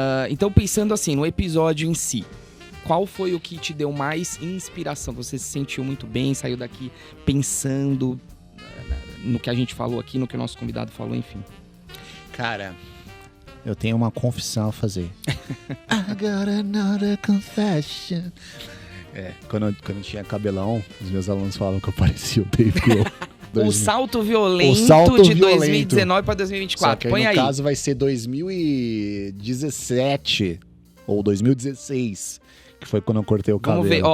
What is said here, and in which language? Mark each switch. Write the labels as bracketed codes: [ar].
[pt] Então pensando assim, no episódio em si, qual foi o que te deu mais inspiração? Você se sentiu muito bem, saiu daqui pensando no que a gente falou aqui, no que o nosso convidado falou, enfim. Cara, eu tenho uma confissão a fazer. [en] I got another confession. [pt] Quando eu tinha cabelão, os meus alunos falavam que eu parecia o Dave Grohl. O salto violento de 2019 para 2024. Só que Põe no aí. caso vai ser 2017 ou 2016. Que foi quando eu cortei o cabelo. Vamos ver.